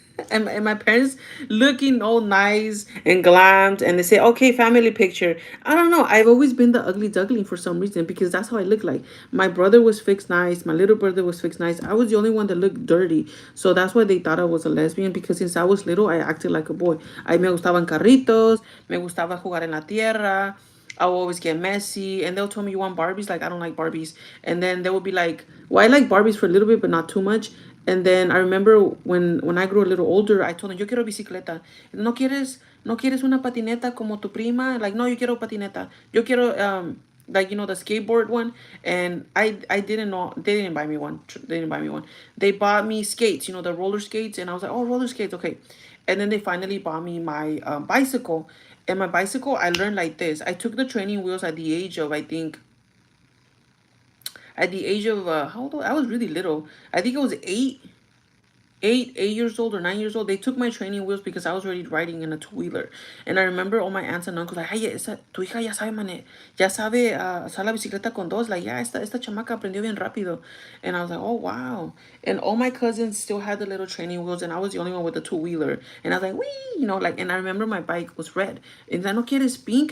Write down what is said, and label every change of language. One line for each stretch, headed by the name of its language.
English: And my parents looking all nice and glammed, and they say, "Okay, family picture." I don't know. I've always been the ugly duckling for some reason because that's how I look like. My brother was fixed nice. My little brother was fixed nice. I was the only one that looked dirty, so that's why they thought I was a lesbian. Because since I was little, I acted like a boy.
Spanish: I me gustaban carritos. Me gustaba jugar en la tierra.
English: I will always get messy, and they'll tell me, "You want Barbies?" Like, I don't like Barbies. And then they will be like, "Well, I like Barbies for a little bit, but not too much." And then I remember when I grew a little older, I told them,
Spanish: "Yo quiero bicicleta. No quieres una patineta como tu prima?" Like, "No, yo quiero patineta. Yo quiero
English: like, the skateboard one." And I didn't know, they didn't buy me one. They didn't buy me one. They bought me skates, the roller skates, and I was like, "Oh, roller skates, okay." And then they finally bought me my bicycle. And my bicycle, I learned like this. I took the training wheels at the age of, I think, how old? I was really little. I think it was 8 years old or 9 years old. They took my training wheels because I was already riding in a two-wheeler. And I remember all my aunts and uncles like, "Hey,
Spanish: tu hija ya sabe, ya sabe usar la bicicleta con dos.
English: Like, yeah,
Spanish: esta chamaca aprendió bien rápido."
English: And I was like, "Oh, wow." And all my cousins still had the little training wheels, and I was the only one with the two-wheeler. And I was like, "Wee," like, and I remember my bike was red. And I,
Spanish: "No quieres
English: pink?"